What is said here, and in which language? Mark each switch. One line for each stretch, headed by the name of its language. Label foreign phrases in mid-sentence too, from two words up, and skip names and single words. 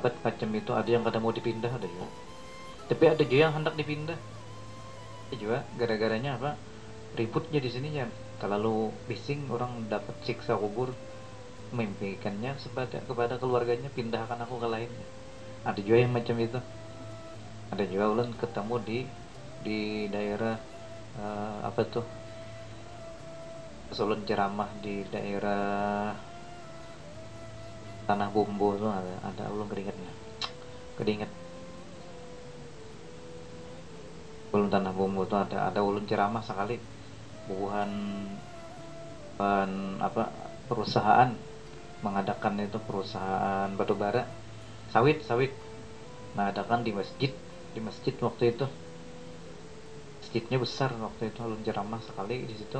Indonesian: Ada yang kada mau dipindah, ada ya. Tapi ada juga yang hendak dipindah. Juga gara-garanya apa? Ributnya di sini ya. Terlalu bising, orang dapat siksa kubur, memimpikannya kepada keluarganya, pindahkan aku ke lainnya. Ada juga yang macam itu. Ada juga ulun ketemu di daerah apa tuh? Ulun ceramah di daerah Tanah Bumbu tuh ada ulun keringet. Ulun Tanah Bumbu tuh ada ulun ceramah sekali. Bubuhan apa perusahaan mengadakan itu, perusahaan batubara sawit mengadakan di masjid waktu itu. Masjidnya besar waktu itu, ulun ceramah sekali di situ.